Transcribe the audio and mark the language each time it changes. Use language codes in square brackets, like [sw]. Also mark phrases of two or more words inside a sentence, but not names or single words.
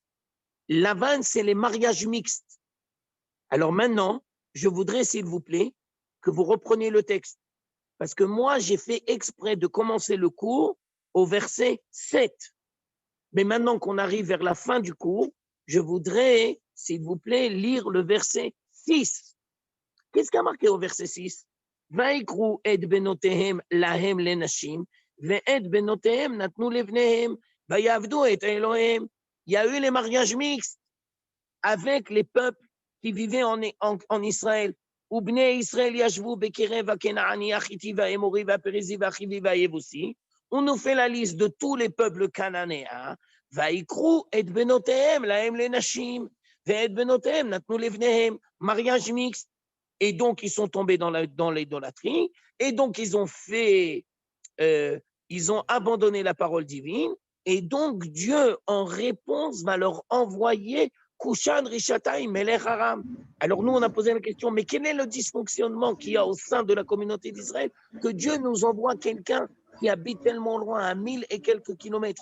[fr] Lavan, c'est les mariages mixtes. Alors maintenant, je voudrais, s'il vous plaît, que vous repreniez le texte. Parce que moi, j'ai fait exprès de commencer le cours au verset 7. Mais maintenant qu'on arrive vers la fin du cours, je voudrais, s'il vous plaît, lire le verset 6. Qu'est-ce qu'il y a marqué au verset 6? [he] ויקחו את בנותיהם להם לנשים ואת בנותיהם נתנו לבניהם ויעבדו את אלהיהם. [fr] Il y a eu les mariages mixtes avec les peuples qui vivaient en Israël. [he] ובני ישראל ישבו בקרב הכנעני החתי והאמרי והפרזי והחוי והיבוסי. [fr] On nous fait la liste de tous les peuples cananéens. [he] ויקחו את בנותיהם להם לנשים ואת בנותיהם נתנו לבניהם. [fr] Mariage mixte. Et donc, ils sont tombés dans l'idolâtrie. Et donc, ils ont abandonné la parole divine. Et donc, Dieu, en réponse, va leur envoyer Kushan Rishatai [he] מלך ארם. [fr] Alors, nous, on a posé la question, mais quel est le dysfonctionnement qu'il y a au sein de la communauté d'Israël que Dieu nous envoie quelqu'un qui habite tellement loin, à 1000 et quelques kilomètres?